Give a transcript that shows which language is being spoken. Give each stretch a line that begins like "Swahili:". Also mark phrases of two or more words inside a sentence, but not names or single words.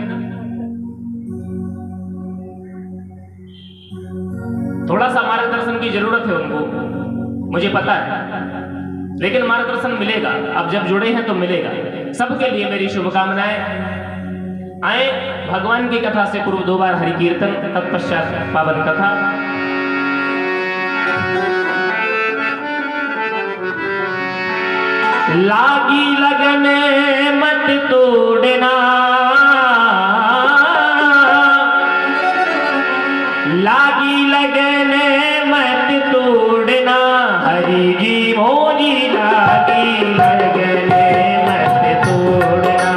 Hindi: थोड़ा सा मार्गदर्शन की जरूरत है उनको, मुझे पता है, लेकिन मार्गदर्शन मिलेगा। अब जब जुड़े हैं तो मिलेगा। सबके लिए मेरी शुभकामनाएं। आए भगवान की कथा से पूर्व 2 बार हरि कीर्तन, तत्पश्चात पावन कथा। लागी लगन मत तोड़ना, लागी लगन मत तोड़ना, हरि जी मोरी लागी लगन मत तोड़ना,